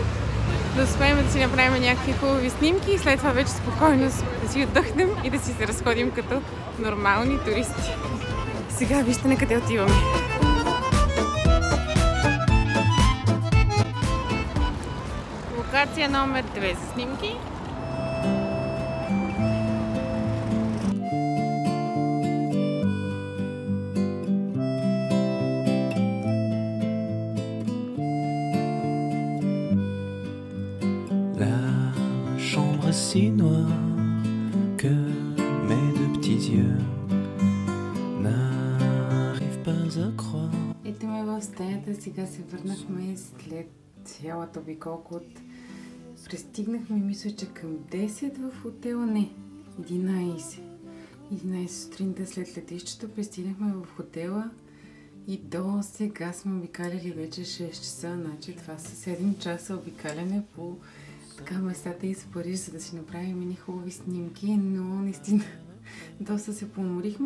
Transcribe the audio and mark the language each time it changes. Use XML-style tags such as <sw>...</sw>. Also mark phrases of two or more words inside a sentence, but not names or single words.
<bg>Да успеем да си направим някакви хубави снимки и след това вече спокойно да си отдъхнем и да си се разходим като нормални туристи. Сега вижте на къде отиваме. Локация номер 2 за снимки.</bg> <fr>La chambre si noire que mes deux petits yeux n'arrivent pas à croire.</fr> <bg>Ето ме в стаята, сега се върнахме след цялата обиколка от... Пристигнахме, мисля, че към 10 в хотела, не, 11. 11 сутринта след летището пристигнахме в хотела и до сега сме обикаляли вече 6 часа, значи това са 7 часа обикаляне по така местата из Париж, за да си направим едни хубави снимки, но наистина доста се поморихме.</bg>